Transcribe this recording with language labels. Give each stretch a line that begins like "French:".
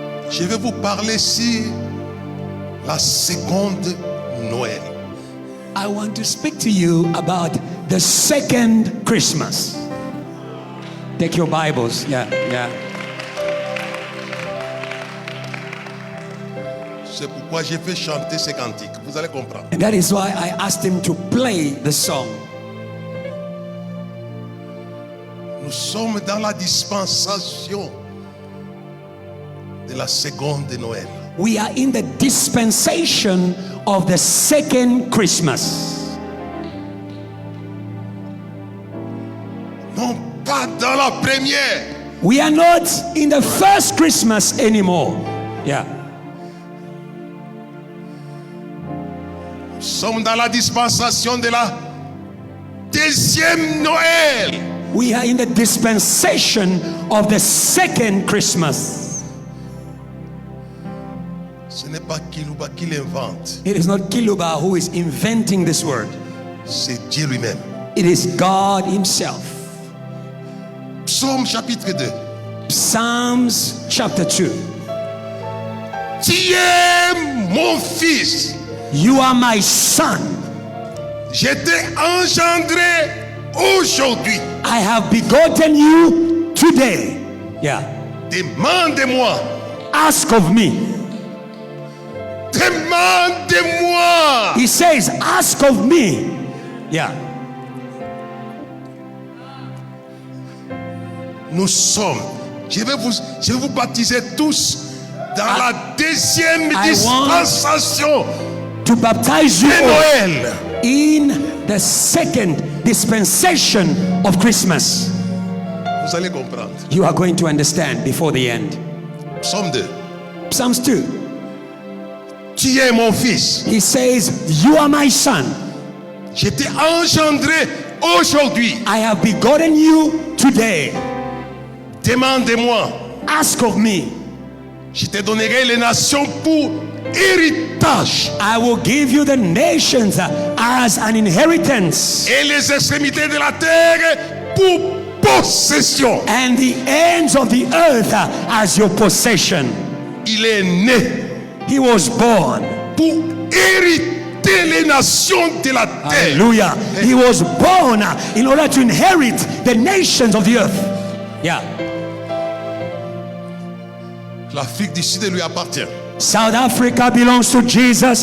French: Je vais vous parler sur la seconde Noël.
English: I want to speak to you about the second Christmas. Take your Bibles. Yeah.
French: C'est pourquoi j'ai fait chanter ces cantiques. Vous allez comprendre.
English: And that is why I asked him to play the song.
French: Nous sommes dans la dispensation de la seconde Noël.
English: We are in the dispensation of the second Christmas.
French: Non pas dans la première.
English: We are not in the first Christmas anymore. Yeah.
French: Nous sommes dans la dispensation de la deuxième Noël.
English: We are in the dispensation of the second Christmas.
French: Ce n'est pas Kiluba qui l'invente.
English: It is not Kiluba who is inventing this word.
French: C'est Dieu lui-même.
English: It is God Himself.
French: Psaume chapitre 2.
English: Psalms chapter 2.
French: Tu es mon fils.
English: You are my son.
French: Je t'ai engendré aujourd'hui.
English: I have begotten you today. Yeah.
French: Demande-moi.
English: Ask of me.
French: Demande-moi.
English: He says, ask of me. Yeah.
French: Nous sommes. Je vais vous baptiser tous dans la deuxième dispensation
English: to baptize you
French: de Noël.
English: In the second dispensation of Christmas.
French: Vous allez comprendre.
English: You are going to understand before the end.
French: Psaume 2.
English: Psalms 2.
French: Tu es mon fils.
English: He says, you are my son.
French: Je t'ai engendré aujourd'hui.
English: I have begotten you today.
French: Demande-moi.
English: Ask of me.
French: Je te donnerai les nations pour héritage.
English: I will give you the nations as an inheritance.
French: Et les extrémités de la terre pour possession.
English: And the ends of the earth as your possession.
French: Il est né.
English: He was born.
French: Pour hériter les nations de la terre.
English: Hallelujah. He was born in order to inherit the nations of the earth. Yeah.
French: L'Afrique du Sud lui appartient.
English: South Africa belongs to Jesus.